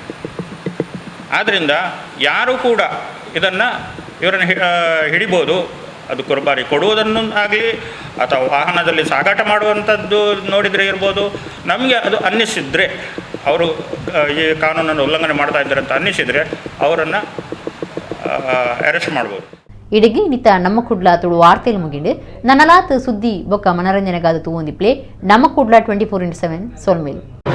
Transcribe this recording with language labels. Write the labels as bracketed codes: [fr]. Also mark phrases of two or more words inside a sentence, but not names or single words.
[kn] ಆದ್ದರಿಂದ ಯಾರೂ ಕೂಡ ಇವರನ್ನು ಹಿಡಿಬೋದು. ಅದು ಕುರ್ಬಾರಿ ಕೊಡುವುದನ್ನು ಆಗಲಿ ಅಥವಾ ವಾಹನದಲ್ಲಿ ಸಾಗಾಟ ಮಾಡುವಂಥದ್ದು ನೋಡಿದರೆ ಇರ್ಬೋದು. ನಮಗೆ ಅದು ಅನ್ನಿಸಿದರೆ ಅವರು ಈ ಕಾನೂನನ್ನು ಉಲ್ಲಂಘನೆ ಮಾಡ್ತಾ ಇದ್ದಾರೆ ಅಂತ ಅನ್ನಿಸಿದರೆ ಅವರನ್ನು ಅರೆಸ್ಟ್ ಮಾಡ್ಬೋದು. [tcy] ಇಡಗಿ ನಿತ ನಮ್ಮ ಕುಡ್ಲ ತುಳು ವಾರ್ತೆಲು ಮುಗಿಂಡು ನನಲಾತ್ ಸುದ್ದಿ ಬೊಕ್ಕ ಮನರಂಜನೆಗಾದ ತೂವೊಂದಿ ಪ್ಲೇ ನಮ್ಮ ಕುಡ್ಲ 24/7 ಸೊಲ್ಮೇಲು.